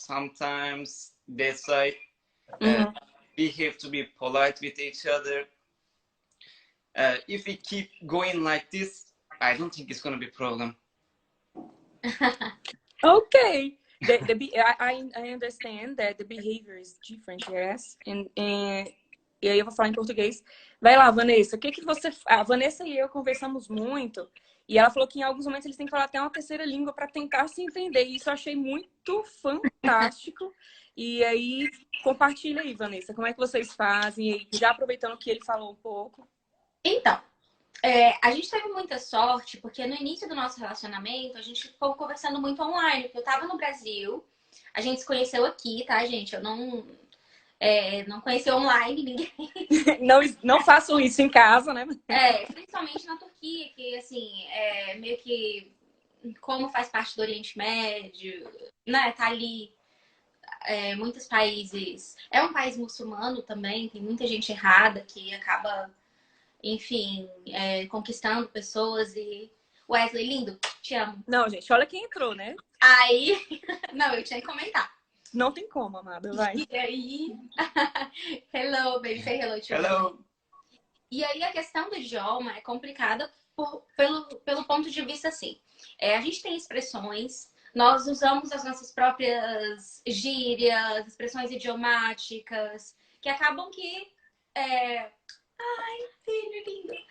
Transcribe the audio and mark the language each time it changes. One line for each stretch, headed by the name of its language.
English: Sometimes that side. We have to be polite with each other. If we keep going like this, I don't think it's going to be a problem. Okay. I understand that the behavior is different, yes.
Portuguese: E aí eu vou falar em português. Vai lá, Vanessa. O que você... A Vanessa e eu conversamos muito E ela falou que em alguns momentos eles têm que falar até uma terceira língua para tentar se entender. E isso eu achei muito fantástico. E aí, compartilha aí, Vanessa, como é que vocês fazem? E já aproveitando que ele falou um pouco. Então, a gente teve muita sorte, porque no início do nosso relacionamento, a gente ficou conversando muito online. Porque eu tava no Brasil, a gente se conheceu aqui, tá, gente? Eu não conheci online ninguém. Não façam isso em casa, né? Principalmente na Turquia, que, assim, meio que, como faz parte do Oriente Médio, né? Tá ali, muitos países. É um país muçulmano também, tem muita gente errada que acaba, enfim, conquistando pessoas e... Wesley, lindo, te amo. Não, gente, olha quem entrou, né? Aí, não, eu tinha que comentar. Não tem como, amada, vai. E aí,
English: hello, baby, say hello to you. Hello.
Portuguese: E aí a questão do idioma é complicada pelo ponto de vista assim. A gente tem expressões, nós usamos as nossas próprias gírias, expressões idiomáticas, que acabam que... Ai, filho lindo.